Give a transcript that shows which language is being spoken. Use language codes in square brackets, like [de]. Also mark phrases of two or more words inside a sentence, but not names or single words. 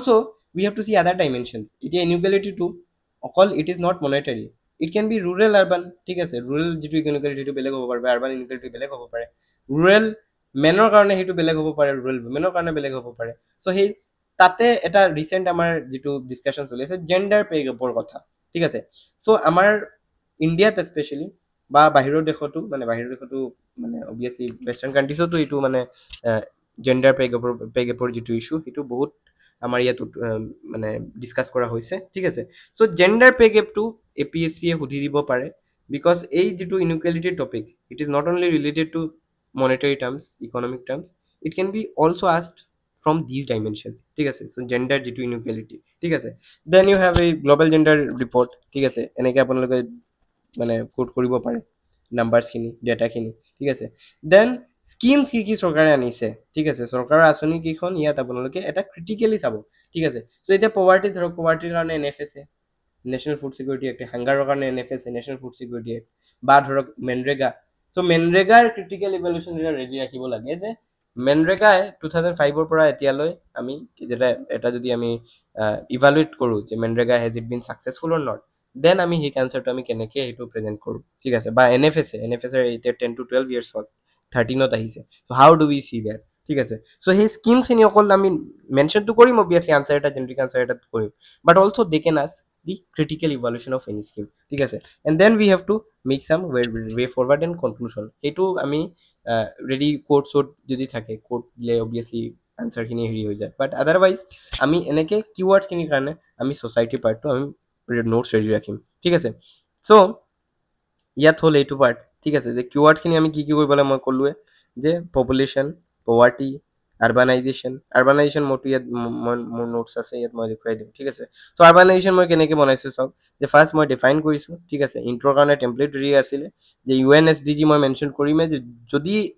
[en] we have to see other dimensions [as] এতিয়া ইনইকুৱেলিটিটো অকল [en] it is not monetary it can be rural urban [as] ঠিক আছে ৰুৰেল যিটো ইনইকুৱেলিটি সেইটো বেলেগ হ'ব পাৰে বা আৰ্বান ইনইকুৱেলিটি বেলেগ হ'ব পাৰে ৰুৰেল মেনৰ কাৰণে সেইটো বেলেগ হ'ব পাৰে ৰুৰেল উইমেনৰ কাৰণে বেলেগ হ'ব পাৰে চ' সেই তাতে এটা ৰিচেণ্ট আমাৰ যিটো ডিছকাশ্যন চলি আছে [en] gender pay gap [as] কথা ঠিক আছে চ' আমাৰ ইণ্ডিয়াত স্পেচিয়েলি বা বাহিৰৰ দেশতো মানে অবভিয়াছলি ৱেষ্টাৰ্ণ কাণ্ট্ৰিজতো এইটো মানে জেণ্ডাৰ পে গেপৰ যিটো ইছ্যু সেইটো বহুত আমাৰ ইয়াত মানে ডিছকাছ কৰা হৈছে ঠিক আছে চ' জেণ্ডাৰ পে গেপটো APSCয়ে সুধি দিব পাৰে বিকজ এই যিটো ইনইকুৱেলিটিৰ টপিক [en] it is not only related to monetary terms economic terms it can be also asked from these dimensions [as] ঠিক আছে so gender যিটো inequality ঠিক আছে [en] then you have a global gender report [as] ঠিক আছে এনেকৈ আপোনালোকে মানে কোড কৰিব পাৰে নাম্বাৰছখিনি ডেটাখিনি ঠিক আছে দেন স্কিমছ কি চৰকাৰে আনিছে ঠিক আছে চৰকাৰৰ আঁচনি কেইখন ইয়াত আপোনালোকে এটা ক্ৰিটিকেলি চাব ঠিক আছে চ' এতিয়া পভাৰ্টি ধৰক পভাৰ্টিৰ কাৰণে NFSA নেশ্যনেল ফুড ছিকিউৰিটি এক্ট হাংগাৰৰ কাৰণে NFSA নেশ্যনেল ফুড ছিকিউৰিটি এক্ট বা ধৰক মেনৰেগা চ' মেনৰেগাৰ [en] critical evaluation [as] ৰেডি ৰাখিব লাগে যে মেনৰেগাই 2005ৰ পৰা এতিয়ালৈ আমি এটা যদি আমি ইভালুৱেট কৰোঁ যে মেনৰেগা [en] has it been successful or not then [as] আমি সেই কেঞ্চাৰটো আমি কেনেকৈ সেইটো প্ৰেজেণ্ট কৰোঁ ঠিক আছে বা NFSA এতিয়া [en] 10 to 12 years [as] হ'ল 13ত আহিছে চ' [en] how do we see that [as] ঠিক আছে চ' সেই স্কিমছখিনি অকল আমি মেনশ্যনটো কৰিম অবভিয়াছলি আনচাৰ এটা [en] generic answer [as] এটা কৰিম [en] but also they can ask the critical evaluation of any scheme [as] ঠিক আছে [en] and then we have to make some way forward and conclusion [as] সেইটো আমি ৰেডি কোড চোড যদি থাকে কোড দিলে অবভিয়াছলি আনচাৰখিনি হেৰি হৈ যায় [en] but otherwise [as] আমি এনেকৈ কিৱৰ্ডছখিনিৰ কাৰণে আমি ছ'চাইটিৰ পাৰ্টটো আমি [en] notes ready [as] ৰাখিম ঠিক আছে চ' ইয়াত হ'ল এইটো পাৰ্ট ঠিক আছে যে কিৱৰ্ডছখিনি আমি কি কৰিব লাগে মই ক'লোৱে যে [en] population poverty urbanisation [as] মোৰটো ইয়াত মোৰ নোটছ আছে ইয়াত মই দেখুৱাই দিম ঠিক আছে চ' আৰবানাইজেশ্যন মই কেনেকৈ বনাইছোঁ চাওক যে ফাৰ্ষ্ট মই ডিফাইন কৰিছোঁ ঠিক আছে ইণ্ট্ৰৰ কাৰণে [en] template ready [as] আছিলে যে UNSDG মই মেনশ্যন কৰিমেই যে যদি